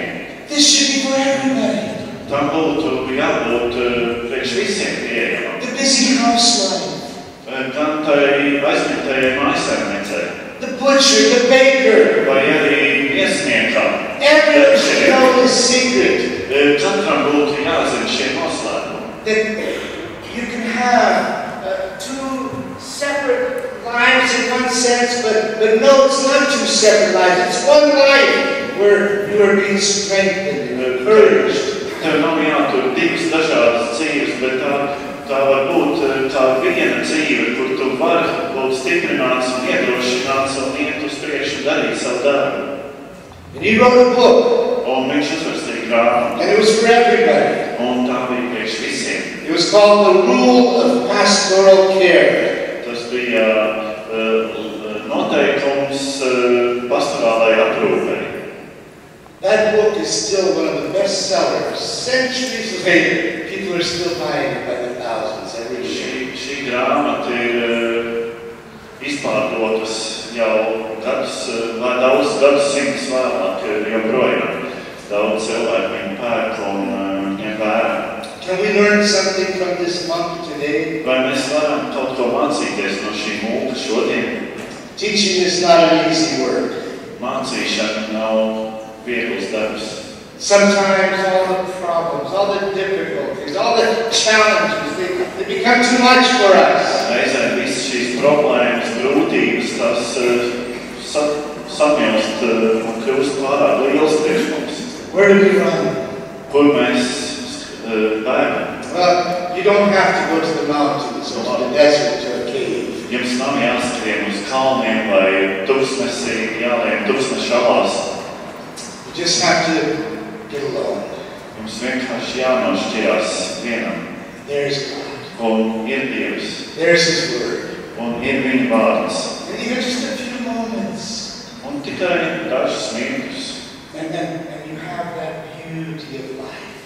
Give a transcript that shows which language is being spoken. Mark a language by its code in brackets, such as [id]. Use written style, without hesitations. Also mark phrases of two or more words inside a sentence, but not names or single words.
[en] This should be for everybody. [lv] Tam būtu jābūt priekš visiem pieejamam. [en] The busy housewife, [lv] Gan tai aizņemtajai mājsaimniecei, [en] the butcher, the baker. [lv] vai arī viesniekam. [en] Everyone should know this secret. [lv] Katram būtu jāzina šie noslēpumi. [en] That you can have 2 separate lives in one sense, but no, it's not 2 separate lives. It's one life where you are being strengthened and encouraged. [lv] Tev nav jātur 2 dažādas dzīves, bet tā var būt tā viena dzīve, kur tu vari būt stiprināts un iedrošināts un iet uz priekšu darīt savu darbu. [en] And he wrote a book, [lv] Un viņš uzrakstīja grāmatu, [en] and it was for everybody. [lv] un tā bija priekš visiem. [en] It was called The Rule of Pastoral Care. [lv] Tas bija noteikums pastorālai aprūpei. [en] That book is still one of the best sellers. Centuries later, people are still buying it by the thousands every year. [lv] Šī grāmata ir izpārdotas jau daudz gadsimtus vēlāk, joprojām. Daudz cilvēku viņu pērk un ņem vērā. [en] Can we learn something from this monk today? [lv] Vai mēs varam kaut ko mācīties no šī mūka šodien? [en] Teaching is not an easy work. [lv] Mācīšana nav viegls darbs. [en] Sometimes all the problems, all the difficulties, all the challenges, they become too much for us. [lv] Reizēm visas šīs problēmas, grūtības, tas samilst un kļūst pārāk liels priekš mums. [en] Where do we run? [lv] Kur mēs bēgam? [en] Well, you don't have to go to the mountains or to the desert to a cave. [lv] Jums nav jāskrien uz kalniem vai tuksnesī, jālien tuksneša alās. [en] just have to get alone. [lv] Mums vienkārši jānošķirās vienam. [en] There's God. [lv] Un ir Dievs. [en] There's His Word. [lv] Un ir viņa vārds. [en] And even just a few moments. [lv] Un tikai dažas minūtes. [en] And you have that beauty of life.